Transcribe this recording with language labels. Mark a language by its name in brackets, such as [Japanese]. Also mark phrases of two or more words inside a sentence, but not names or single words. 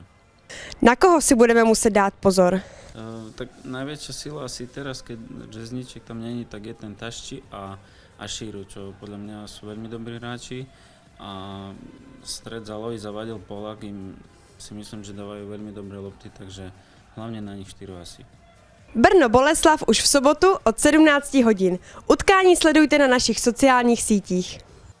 [Czech] Na koho si budeme muset dát pozor? [Slovak] Tak najväčšia sila asi teraz, keď Řezníček tam není, tak je ten Tašči a Šíru, čo podľa mňa sú veľmi dobrí hráči a stred za Loji zavadil Polák, im si myslím, že dávajú veľmi dobré lopty, takže hlavne na nich 4 asi. [Czech] Brno Boleslav už v sobotu od 17 hodin. Utkání sledujte na našich sociálních sítích.